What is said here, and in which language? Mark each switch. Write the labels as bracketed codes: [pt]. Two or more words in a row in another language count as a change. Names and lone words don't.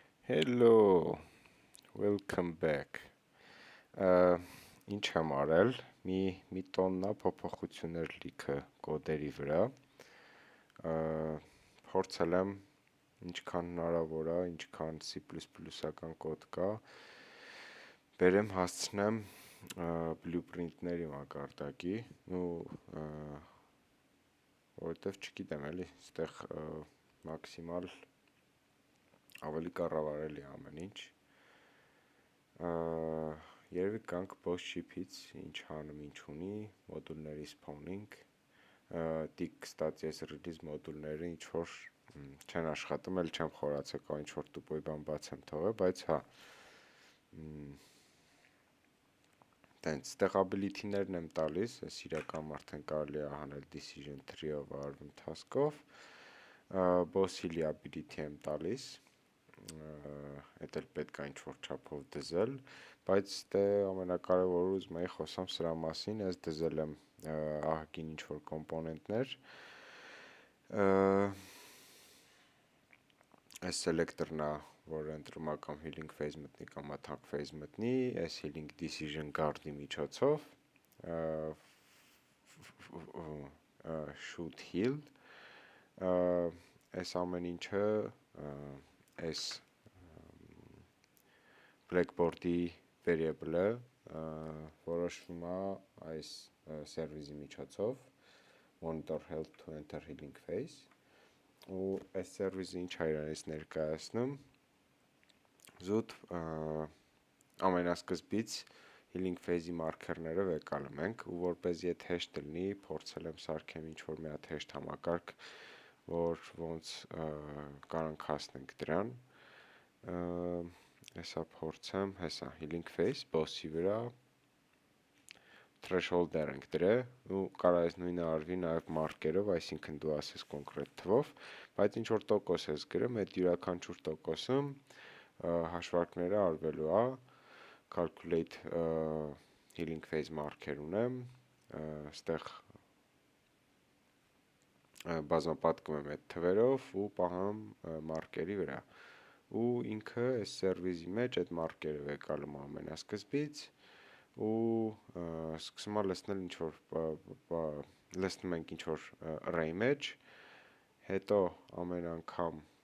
[en] Hello, welcome back. [hy] Ինչ եմ արել, մի տոննա փոփոխություններ լիքը կոդերի վրա, փորձել եմ ինչքան հնարավոր է, ինչքան C++-ական կոդ կա, բերեմ հասցնեմ blueprint-ների մակարդակի, որովհետև չգիտեմ էլի, ստեղ մաքսիմալ ավելի կառավարելի ամեն ինչ, երևի կանք [en] boss ship-ից [hy] ինչ հանում ինչ ունի, մոդուլների spawning, տիկ կստացի ես release մոդուլները ինչ-որ չեն աշխատում, էլ չեմ խորացել, կա ինչ-որ տուպոյ բան բաց եմ թողել, բայց հա, տենց, ստեղ ability-ներն եմ տալիս, ես իրական արդեն կարելի է հանել [en] decision tree-ով [hy] արվում task-ով, [en] boss hill-ի [hy] ability եմ տալիս, էդ էլ պետք է ինչ-որ չափով դզել, բայց դե ամենակարևորը ուզում էի խոսամ սրա մասին, ես դզել եմ ահագին ինչ-որ կոմպոնենտներ, այս selector-ն է, որը ընտրում է կամ [en] healing phase [hy] մտնի, կամ [en] attack phase [hy] մտնի, այս [en] healing decision guard-ի [hy] միջոցով, [en] shoot heal, [hy] այս ամեն ինչը, այս [en] blackboard-ի variable-ը [hy] որոշվում է այս service-ի միջոցով, [en] monitor health to enter healing phase, [hy] ու այս service-ը ինչ է իրանից ներկայացնում, զուտ ամենասկզբից [en] healing phase-ի [hy] մարկերները վեկալում ենք, ու որպեսզի այդ հեշտ լինի, փորձել եմ սարքեմ ինչ-որ մի հատ հեշտ համակարգ, որ ոնց կարանք հասնենք դրան, հեսա փորձեմ, հեսա [en] healing phase, [hy] boss-ի վրա, threshold-եր ենք դրել, ու կարա ես նույնը արվի նաև մարկերով, այսինքն դու ասես կոնկրետ թվով, բայց ինչ-որ տոկոս ես գրում, այդ յուրաքանչյուր տոկոսում հաշվարկները արվելու է, [en] calculate healing phase marker [hy] ունեմ, ստեղ բազմապատկում եմ այդ թվերով ու պահում մարկերի վրա, ու ինքը այս service-ի մեջ այդ մարկերը վեկալում ամենասկզբից, ու սկսում է լցնել ինչ-որ, լցնում ենք ինչ-որ array մեջ, հետո ամեն անգամ,